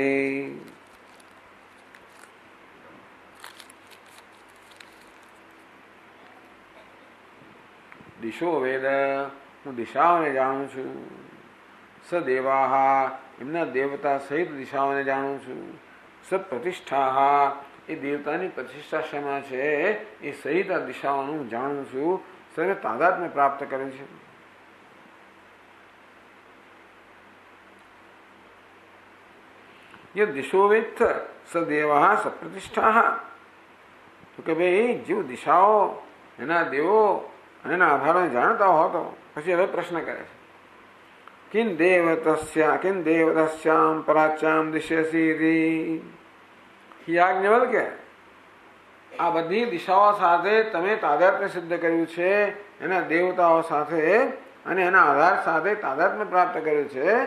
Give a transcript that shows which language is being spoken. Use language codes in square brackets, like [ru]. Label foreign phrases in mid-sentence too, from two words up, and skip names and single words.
[sa] दिशो वेद, [gu] હું દિશાઓને જાણું છું. સદેવા, એમના દેવતા સહિત દિશાઓને જાણું છું. સપ્રતિષ્ઠા, એ દેવતાની પ્રતિષ્ઠા શેમાં છે એ સહિત આ દિશાઓનું હું જાણું છું. સર્વે તાદાત્મ્ય પ્રાપ્ત કર્યું છે. [sa] ये दिशो वेत्थ सदेवा सप्रतिष्ठा. [gu] તો કે ભાઈ જીવ દિશાઓ એના દેવો અને એના આધારોને જાણતા હો તો પછી હવે પ્રશ્ન કરે છે [sa] किन देवतस्याम पराच्याम दिश्यसी. [gu] યાજ્ઞવલ્ક્ય, આ બધી દિશાઓ સાથે તમે તાદાત્મ્ય સિદ્ધ કર્યું છે, એના દેવતાઓ સાથે અને એના આધાર સાથે તાદાત્મ્ય પ્રાપ્ત કર્યું છે.